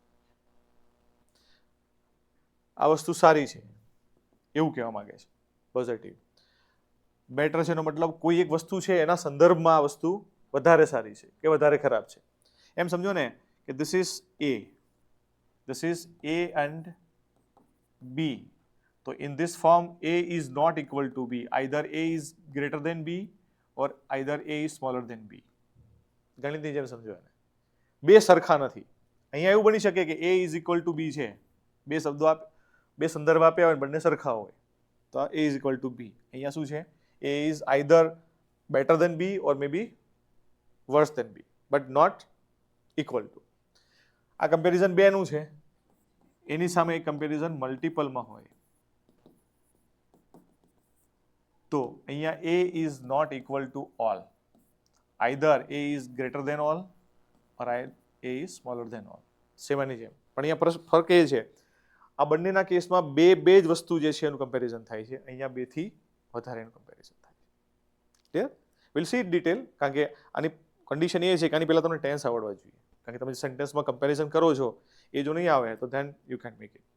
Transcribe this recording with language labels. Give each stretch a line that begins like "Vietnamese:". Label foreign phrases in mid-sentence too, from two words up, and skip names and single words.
Gujarati: આ વસ્તુ સારી છે એવું કહેવા માંગે છે પોઝિટિવ. બેટર છે એનો મતલબ કોઈ એક વસ્તુ છે એના સંદર્ભમાં આ વસ્તુ વધારે સારી છે કે વધારે ખરાબ છે. એમ સમજો ને કે
English: this is A and B. તો in this form A is not equal to B. Either A is greater than B or either A is smaller than B.
Gujarati: ગણિતની જેમ સમજો એને. બે સરખા નથી. અહીંયા એવું બની શકે કે
English: A is equal to B
Gujarati: છે, બે સંદર્ભ આપ્યા હોય બંને સરખા હોય, તો
English: A is equal to B.
Gujarati: અહીંયા શું છે?
English: A is either better than B or maybe worse than B, but not equal to.
Gujarati: આ કમ્પેરિઝન બેનું છે, એની સામે એક કમ્પેરિઝન મલ્ટિપલમાં હોય તો અહીંયા
English: A is not equal to all. Either A is greater than all or A is smaller than all.
Gujarati: સેવાની જેમ. પણ અહીંયા ફરક એ છે, આ બંનેના કેસમાં બે જ વસ્તુ જે છે એનું કમ્પેરિઝન થાય છે, અહીંયા બેથી વધારેનું કમ્પેરિઝન થાય છે. ક્લિયર?
English: will see detail,
Gujarati: કારણ કે આની કન્ડિશન એ છે કે આની પહેલાં તમને ટેન્સ આવડવા જોઈએ, કારણ કે તમે સેન્ટેન્સમાં કમ્પેરિઝન કરો છો એ જો નહીં આવે તો
English: then you can make it.